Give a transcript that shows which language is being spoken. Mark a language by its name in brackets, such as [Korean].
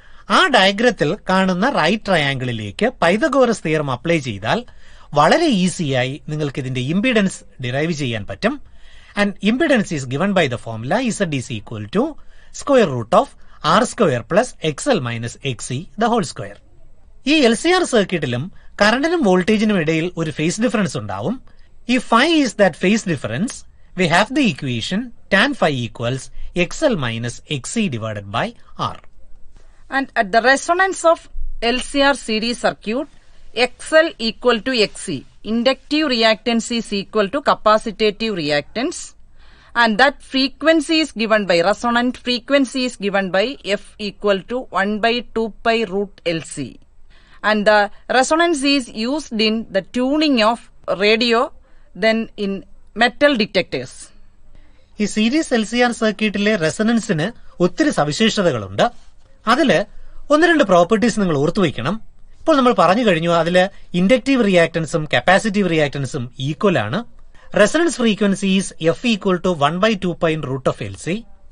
[Malayalam] ആ ഡയഗ്രത്തിൽ കാണുന്ന right ട്രയാങ്കിളിലേക്ക് Pythagoras theorem apply ചെയ്താൽ വളരെ ഈസിയായി നിങ്ങൾക്ക് ഇതിന്റെ ഇംപിഡൻസ് ഡിറൈവ് ചെയ്യാൻ പറ്റും. [English] And impedance is given by the formula Z is equal to square root of R² plus XL minus XC the whole square. [Malayalam] ഈ LCR സർക്യൂട്ടിലും കറണ്ടിനും വോൾട്ടേജിനും ഇടയിൽ ഒരു ഫേസ് ഡിഫറൻസ് ഉണ്ടാവും. [English] ഈ phi is that phase difference. We have the equation tan phi equals XL minus XC divided by R. And at the resonance of LCR series circuit, XL equal to XC. Inductive reactance is equal to capacitive reactance. And that frequency is given by, resonant frequency is given by F equal to 1/2 pi root LC. And the resonance is used in the tuning of radio, then in metal detectors. [Malayalam] ഈ series LCR സർക്യൂട്ടിലെ റെസണൻസിന് ഒത്തിരി സവിശേഷതകളുണ്ട്. അതില് ഒന്ന് രണ്ട് properties നിങ്ങൾ ഓർത്തുവയ്ക്കണം. ഇപ്പോൾ നമ്മൾ പറഞ്ഞു കഴിഞ്ഞു അതില് ഇൻഡക്റ്റീവ് റിയാക്ടൻസും കപ്പാസിറ്റീവ് റിയാക്ടൻസും ഈക്വൽ ആണ്. [English] Resonance frequency is F equal to 1/2 pi root of LC.